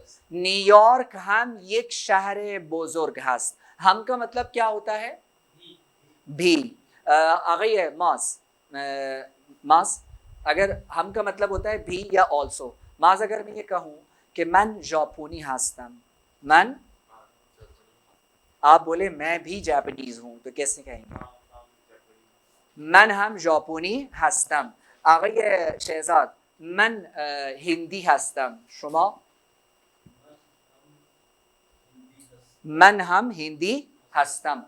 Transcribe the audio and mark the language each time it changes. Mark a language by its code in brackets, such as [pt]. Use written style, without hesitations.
[fa] نیویارک ہم یک شہر بزرگ هست. [ur] ہم کا مطلب کیا ہوتا ہے؟ بھی. آگئی ہے ماس. ماس اگر ہم کا مطلب ہوتا ہے بھی یا آلسو. ماس اگر میں یہ کہوں کہ [fa] من ژاپنی هستم، [ur] من، آپ بولے میں بھی جاپنیز ہوں تو کیسے کہیں گے؟ [fa] من ہم ژاپنی هستم. آقای شہزاد من هندی هستم، شما؟ من هم هندی هستم.